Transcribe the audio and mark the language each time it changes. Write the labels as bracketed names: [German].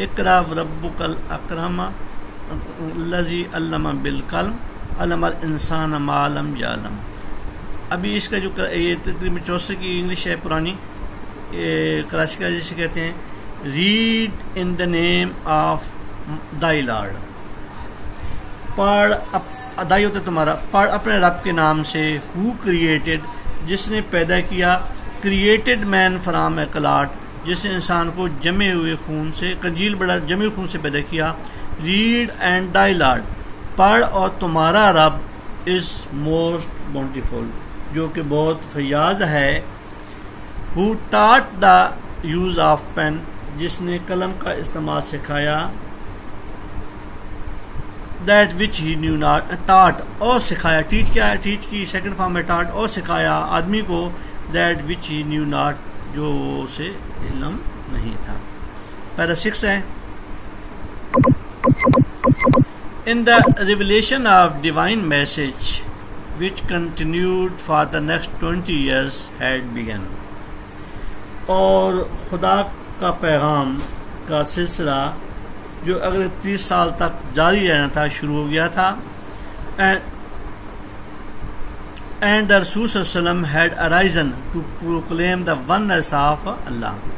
[Arabic] اقرا ربک الاکرم الذی علم بالقلم, علم الانسان ما لم یعلم. [Urdu] ابھی اس کا جو یہ تقریباً 64 کی انگلش ہے پرانی کلاسیکل جسے کہتے ہیں. [English] read in the name of thy lord, [Urdu] پڑھ دائی ہوتا ہے تمہارا، پڑھ اپنے رب کے نام سے. [English] who created, [Urdu] جس نے پیدا کیا. [English] created man from a clot, [Urdu] جس نے انسان کو جمے ہوئے خون سے، کنجیل بڑا جمے ہوئے خون سے پیدا کیا. [English] read and thy lord, [Urdu] پڑھ اور تمہارا رب [English] is most bountiful, [Urdu] جو کہ بہت فیاض ہے. [English] who taught the use of pen, [Urdu] جس نے قلم کا استعمال سکھایا. [English] that which he knew not, [Urdu] ٹاٹ اور سکھایا. ٹیچ کیا ہے؟ ٹیچ کی سیکنڈ فارم ہے ٹاٹ، اور سکھایا آدمی کو. [English] that which he knew not, [Urdu] جو اسے علم نہیں تھا. پیرا 6 ہے. [English] In the revelation of divine message which continued for the next 20 years had begun. [Urdu] اور خدا کا پیغام کا سلسلہ جو اگلے 30 سال تک جاری رہنا تھا شروع ہو گیا تھا. [English] And the Rasul ﷺ had arisen to proclaim the oneness of Allah.